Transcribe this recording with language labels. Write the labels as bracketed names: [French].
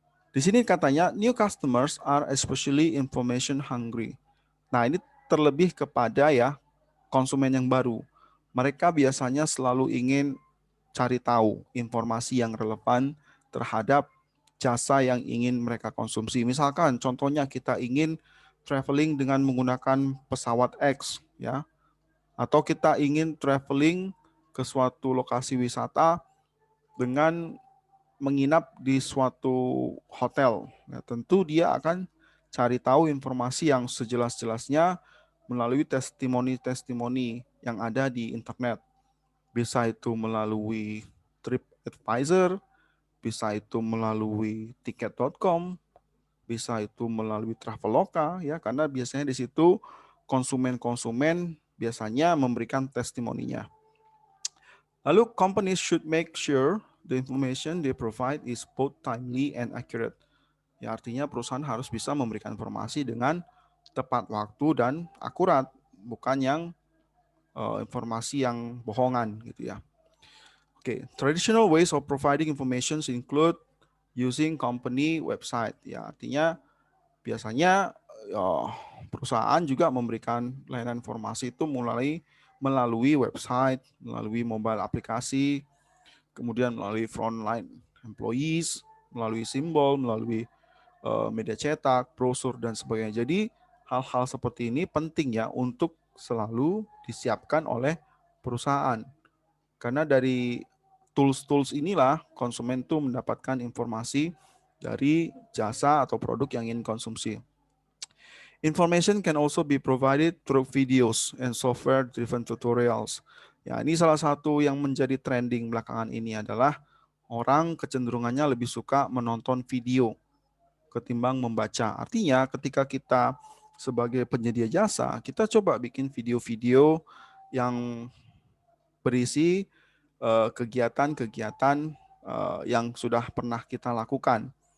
[Indonesian] Di sini katanya [English] new customers are especially information hungry. [Indonesian] Nah, ini terlebih kepada ya konsumen yang baru. Mereka biasanya selalu ingin cari tahu informasi yang relevan terhadap jasa yang ingin mereka konsumsi. Misalkan contohnya kita ingin traveling dengan menggunakan pesawat X ya, atau kita ingin traveling ke suatu lokasi wisata dengan menginap di suatu hotel. Ya, tentu dia akan cari tahu informasi yang sejelas-jelasnya melalui testimoni-testimoni yang ada di internet. Bisa itu melalui TripAdvisor, bisa itu melalui tiket.com, bisa itu melalui Traveloka ya, karena biasanya di situ konsumen-konsumen biasanya memberikan testimoninya. Lalu [English] companies should make sure the information they provide is both timely and accurate. [Indonesian] Ya, artinya perusahaan harus bisa memberikan informasi dengan tepat waktu dan akurat, bukan yang informasi yang bohongan gitu ya. [English] Oke, traditional ways of providing information include using company website. [Indonesian] Ya, artinya biasanya perusahaan juga memberikan layanan informasi itu melalui website, melalui mobile aplikasi, kemudian melalui frontline employees, melalui simbol, melalui media cetak, brosur, dan sebagainya. Jadi hal-hal seperti ini penting ya untuk selalu disiapkan oleh perusahaan. Karena dari tools-tools inilah konsumen itu mendapatkan informasi dari jasa atau produk yang ingin konsumsi. [English] Information can also be provided through videos and software-driven tutorials. [Indonesian] Ya, ini salah satu yang menjadi trending belakangan ini adalah orang kecenderungannya lebih suka menonton video ketimbang membaca. Artinya ketika kita sebagai penyedia jasa, kita coba bikin video-video yang berisi kegiatan-kegiatan yang sudah pernah kita lakukan.